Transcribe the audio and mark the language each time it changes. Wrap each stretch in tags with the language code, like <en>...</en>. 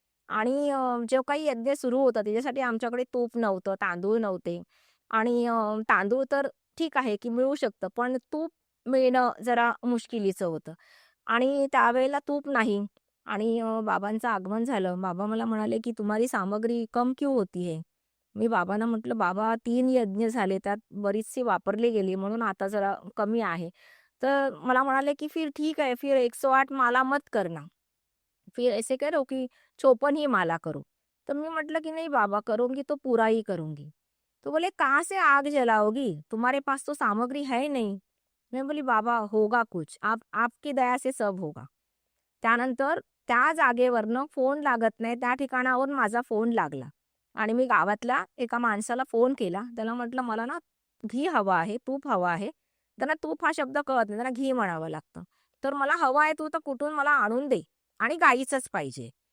<mr>आणि जो काही यज्ञ सुरू होता त्याच्यासाठी आमच्याकडे तूप नव्हतं, तांदूळ नव्हते आणि तांदूळ तर ठीक आहे, की मिळू शकतं, पण तूप मिळणं जरा मुश्किलीचं होतं आणि त्यावेळेला तूप नाही आणि बाबांचं आगमन झालं. बाबा मला म्हणाले, की</mr> <hi>"तुम्हारी सामग्री कम क्यों होती है?"</hi> <mr>मी बाबांना म्हटलं, "बाबा 3 यज्ञ झाले, त्यात बरीचशी वापरली गेली, म्हणून आता जरा कमी आहे." तर मला म्हणाले, की</mr> <hi>"फिर ठीक है, फिर 108 माला मत करना." फिर ऐसे करो कि 54 ही माला करो। तो मैं मतलब कि नहीं बाबा करूंगी तो पूरा ही करूंगी। तो बोले कहाँ से आग जलाओगी, तुम्हारे पास तो सामग्री है ही नहीं। मैं बोली बाबा होगा कुछ, आप आपकी दया से सब होगा।</hi> <mr>त्यानंतर त्या जागेवरनं फोन लागत नाही त्या ठिकाणावरून माझा फोन लागला आणि मी गावातल्या एका माणसाला फोन केला. त्याला म्हटलं मला ना घी हवा आहे, तूप हवा आहे. त्यांना तूप हा शब्द कळत नाही, त्यांना घी म्हणावं लागतं. तर मला हवं आहे तू तर कुठून मला आणून दे आणि गाईचंच पाहिजे.</mr>